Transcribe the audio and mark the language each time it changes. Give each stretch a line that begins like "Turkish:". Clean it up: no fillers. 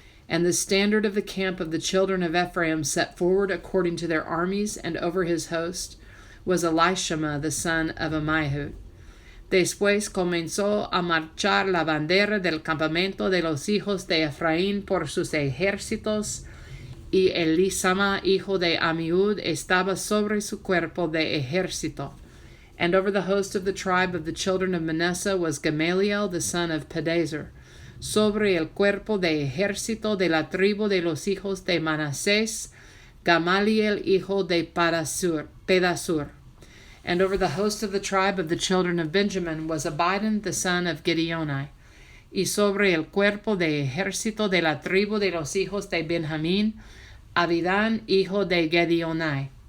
English: And the standard of the camp of the children of Ephraim set forward according to their armies, and over his host was Elishama, the son of Ammihud.
Spanish: Después comenzó a marchar la bandera del campamento de los hijos de Efraín por sus ejércitos, y Elisama, hijo de Amihud, estaba sobre su cuerpo de ejército.
English: And over the host of the tribe of the children of Manasseh was Gamaliel, the son of Pedazur.
Spanish: Sobre el cuerpo de ejército de la tribu de los hijos de Manasés, Gamaliel, hijo de Pedasur.
English: And over the host of the tribe of the children of Benjamin was Abidan, the son of Gideoni.
Spanish: Y sobre el cuerpo de ejército de la tribu de los hijos de Benjamín, Abidan, hijo de Gedeoni.